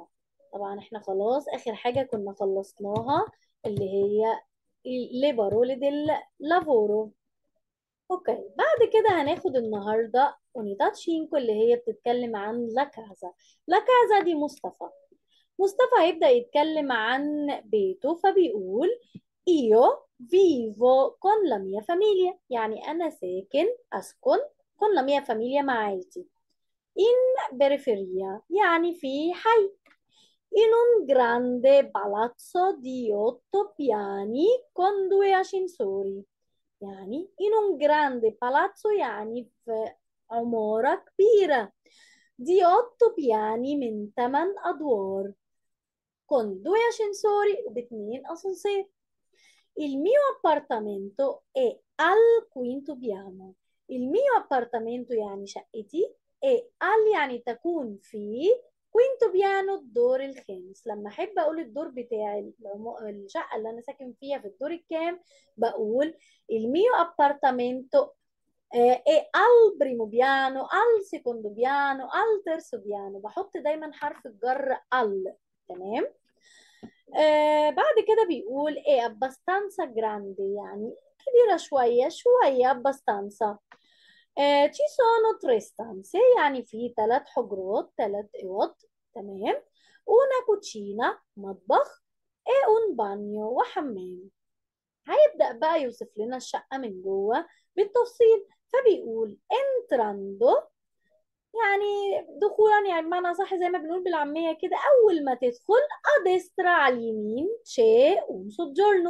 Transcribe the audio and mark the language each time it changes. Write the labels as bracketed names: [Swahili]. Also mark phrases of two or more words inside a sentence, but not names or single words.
[Arabic] طبعا احنا خلاص اخر حاجة كنا خلصناها اللي هي [Italian] le parole del lavoro. [Arabic] اوكي، بعد كده هناخد النهاردة [Italian] unità cinque [Arabic] اللي هي بتتكلم عن [Italian] la casa. la casa [Arabic] دي مصطفى هيبدأ يتكلم عن بيته فبيقول [Italian] Io vivo con la mia famiglia، [Arabic] يعني أنا أسكن [Italian] con la mia famiglia [Arabic] مع عيلتي. [Italian] In periferia [Arabic] يعني في حي. [Italian] In un grande palazzo di 8 piani con 2 ascensori، يعني in un grande palazzo [Arabic] يعني في عمارة كبيرة [Italian] di 8 piani [Arabic] من 8 أدوار [Italian] con 2 ascensori [Arabic] ب2 أسانسير. [Italian] Il mio appartamento è al quinto piano. Il mio appartamento [Arabic] يعني شقتي، [Italian] è al [Arabic] يعني تكون في [Italian] quinto piano [Arabic] الدور الخامس. لما احب اقول الدور بتاعي الشقه اللي انا ساكن فيها في الدور الكام، بقول [Italian] il mio appartamento è al primo piano, al secondo piano, al terzo piano. [Arabic] بحط دايما حرف الجر al. تمام. بعد كده بيقول ايه [Italian] abbastanza grande [Arabic] يعني كبيرة شوية abbastanza. [Italian] ci sono 3 stanze [Arabic] يعني في 3 حجرات 3 أوض. تمام. [Italian] una cucina مطبخ e un bagno وحمام. [Arabic] هيبدأ بقى يوصف لنا الشقة من جوه بالتفصيل، فبيقول entrando يعني دخولا، يعني بمعنى صح زي ما بنقول بالعامية كده، أول ما تدخل أدسترا على اليمين شيء [Italian] un giorno.